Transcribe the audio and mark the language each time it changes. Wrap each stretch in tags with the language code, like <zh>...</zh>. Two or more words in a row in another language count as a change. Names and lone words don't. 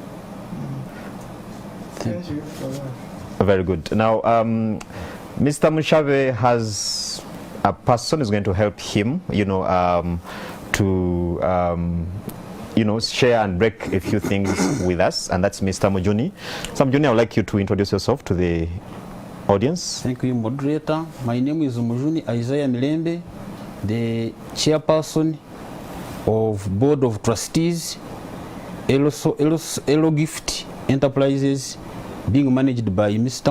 <en>Thank you. Very good. Now, Mr. Mushabe has a person who's going to help him, you know, you know, share and break a few things with us, and that's Mr. Mujuni. So Mujuni, I would like you to introduce yourself to the audience. Thank you, moderator. My name is Mujuni Isaiah Milembe, the chairperson of Board of Trustees, Elo Gift Enterprises, being managed by Mr.</en>